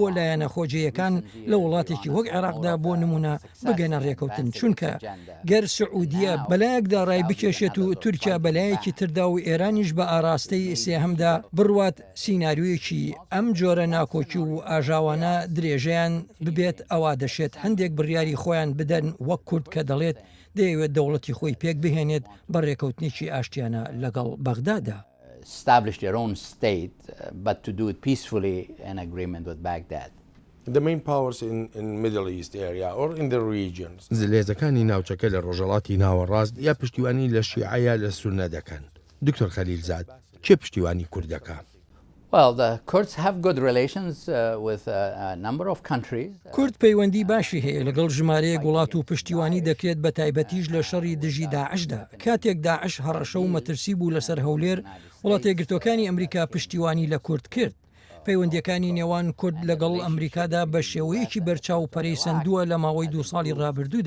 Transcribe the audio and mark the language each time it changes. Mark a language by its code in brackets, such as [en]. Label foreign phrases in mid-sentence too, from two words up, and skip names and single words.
[ckb] لایەنە خۆجیەکان لە وڵاتێکی وەک عێراقدا بۆ نمونە بگەنە ڕێکەوتن، چونکە گەر سعودیە بەلایەکدا ڕای بکێشێت و تورکیا بەلایەکی تردا و ئێرانیش بە ئاراستەی سێهەمدا بڕوات سیناریویەکی ئەم جۆرە ناکۆکی و ئاژاوانە درێژەیان ببێت، ئەوە دەشێت هەندێک بڕیاری خۆیان بدەن وەک کورد کە دەڵێت دەیەوێت دەوڵەتی خۆی پێک بهێنێت بە ڕێکەوتنێکی ئاشتیانە لەگەڵ بەغدادا. [en] Establish their own state, but to do it peacefully in agreement with Baghdad. The main powers in Middle East area or in the regions. [ckb] زلێزەکانی ناوچەکە لە ڕۆژهەڵاتی ناوەڕاست یا پشتیوانی لە شیعەیە لە سوننە دەکەن. دکتۆر خەلیلزاد چه پشتیوانی کوردەکە؟ [en] Well, the Kurds have good relations with a number of countries. [ckb] کورد پەیوەندی باشی هەیە لەگەڵ ژمارەیە وڵات و پشتیوانی دەکرێت بە تایبەتیش لە شەڕی دژی داعشدا. کاتێک داعش هەڕەشە و مەترسی بوو لەسەر هەولێر، وڵاتە یەکگرتوەکانی ئەمریکا پشتیوانی لە کورد کرد. پەیوەندیەکانی نێوان کورد لەگەڵ ئەمریکادا بە شێوەیەکی بەرچاو پەرەی سندووە لە ماوەی 2 ساڵی ڕابردوودا.